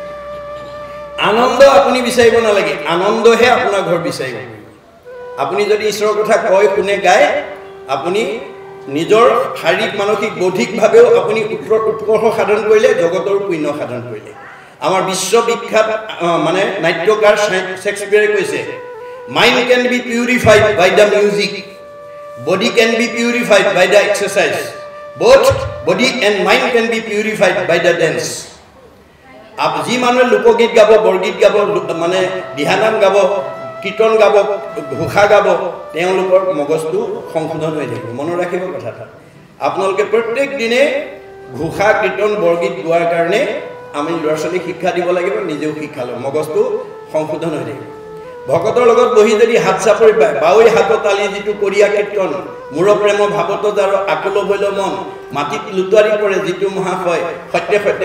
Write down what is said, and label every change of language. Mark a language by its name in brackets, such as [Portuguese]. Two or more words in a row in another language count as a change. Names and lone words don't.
[Assamese] আনন্দ আপুনি বিচাৰিব নালাগে আনন্দহে আপোনাৰ ঘৰ বিচাৰিব আপুনি যদি ঈশ্বৰৰ কথা কয় শুনে গায় আপুনি নিজৰ শাৰীৰিক মানসিক বৌদ্ধিকভাৱেও আপুনি উৎকৰ্ষ সাধন কৰিলে জগতৰ পুণ্য সাধন কৰিলে আমাৰ বিশ্ববিখ্যাত মানে নাট্যকাৰ শেক্সপিয়াৰে কৈছে [English] mind can be purified by the music body can be purified by the exercise both body and mind can be purified by the dance [Assamese] আৰু যি মানুহে লোকগীত গাব বৰগীত গাব মানে দিহানাম গাব কীৰ্তন গাব ভুখা গাব তেওঁলোকৰ মগজু সংশোধন হৈ থাকিব মনত ৰাখিব কথাটা আপোনালোকে প্ৰত্যেক দিনে ঘোষা কীৰ্তন বৰগীত গোৱাৰ কাৰণে আমি ল'ৰা ছোৱালী শিক্ষা দিব লাগিব নিজেও শিক্ষা লওঁ মগজটো সংশোধন হৈ থাকিব ভকতৰ লগত বহি যদি হাত চাপৰি পায় বাউই হাত তালি যিটো কৰিয়া কীৰ্তন মূৰ প্ৰেম ভাৱত যাৰ আকুল হৈল মন মাটিত লুটুৱাৰি পৰে যিটো মহাশয় সত্যে সত্যে